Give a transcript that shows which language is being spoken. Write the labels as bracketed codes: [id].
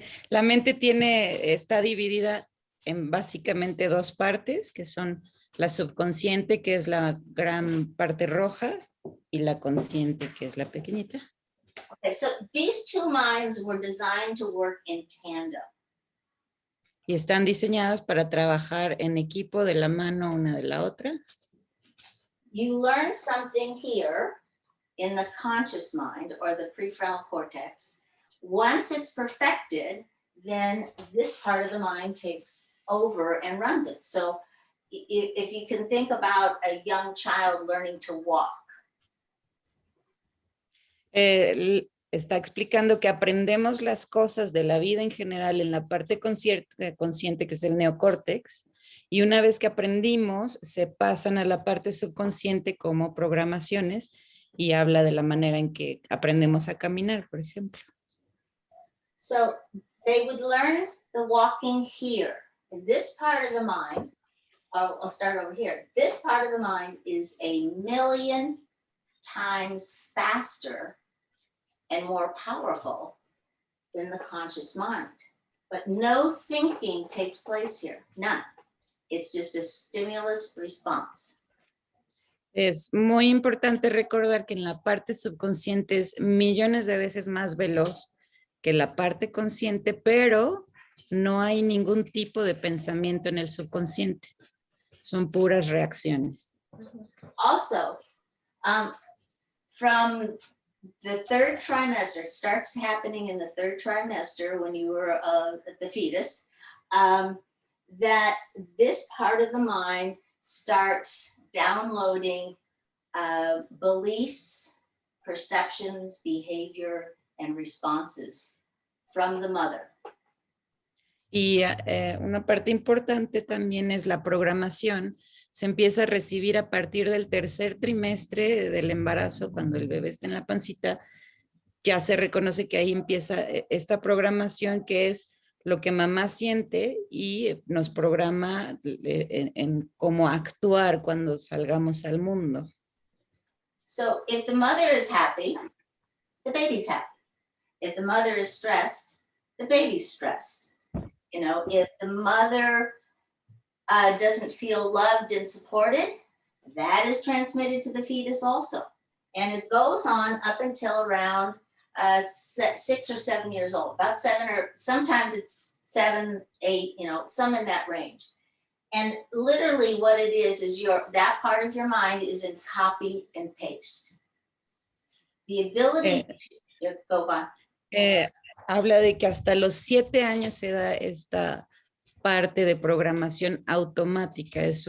[es] La mente está dividida en básicamente dos partes, que son la subconsciente, que es la gran parte roja, y la consciente, que es la pequeñita. [en] Okay, so these two minds were designed to work in tandem. [es] Y están diseñadas para trabajar en equipo de la mano una de la otra. [en] You learn something here in the conscious mind or the prefrontal cortex. Once it's perfected, then this part of the mind takes over and runs it. So if you can think about a young child learning to walk. [es] Está explicando que aprendemos las cosas de la vida en general en la parte consciente, que es el neocórtex, y una vez que aprendimos, se pasan a la parte subconsciente como programaciones y habla de la manera en que aprendemos a caminar, por ejemplo. [en] So they would learn the walking here. And this part of the mind, I'll start over here. This part of the mind is 1,000,000 times faster and more powerful than the conscious mind. But no thinking takes place here, none. It's just a stimulus response. [es] Es muy importante recordar que en la parte subconsciente es millones de veces más veloz que la parte consciente, pero no hay ningún tipo de pensamiento en el subconsciente. Son puras reacciones. [en] Also, from the third trimester, it starts happening in the third trimester when you were the fetus, that this part of the mind starts downloading beliefs, perceptions, behavior, and responses from the mother. [es] Y una parte importante también es la programación. Se empieza a recibir a partir del tercer trimestre del embarazo, cuando el bebé está en la pancita, ya se reconoce que ahí empieza esta programación, que es lo que mamá siente y nos programa en cómo actuar cuando salgamos al mundo. [en] So if the mother is happy, the baby's happy. If the mother is stressed, the baby's stressed. You know, if the mother doesn't feel loved and supported, that is transmitted to the fetus also. And it goes on up until around 6 or 7 years old, about 7, or sometimes it's 7, 8, you know, some in that range. And literally what it is that part of your mind is in copy and paste. The ability to go by. [es] habla de que hasta los 7 años se da esta parte de programación automática.